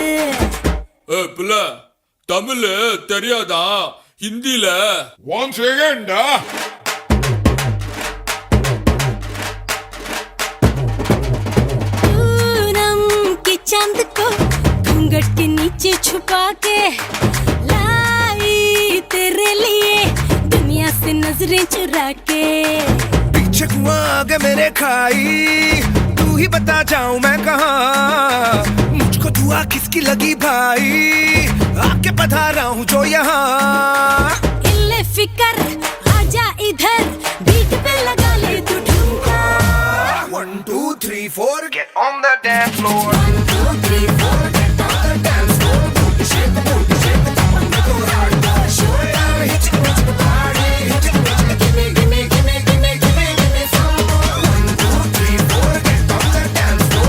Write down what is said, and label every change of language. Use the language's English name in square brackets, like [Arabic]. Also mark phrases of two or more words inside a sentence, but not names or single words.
[Tamil] புள்ள தமிழ் தெரியாதா? ஹிந்தில [English] one second. [Hindi] पूनम की चांद को घूंघट के नीचे छुपा के लाई तेरे लिए दुनिया से नजरें चुरा के। पीछे कुआं आगे मेरे खाई, तू ही बता जाऊं मैं कहाँ, मुझको दुआ किसकी लगी भाई, आके पधारा हूँ जो यहाँ। इल्ले फिकर आजा इधर, बीट पे लगा ले तू ठुमका। [English] 1 2 3 4 get on the dance floor. 1 2 3 4 get on the dance floor. Shake the booty, shake the top and go hard. Showtime, hit it, hit the party, hit it, give me, give me, give me, give me, give me, give me some more. 1 2 3 4 get on the dance floor.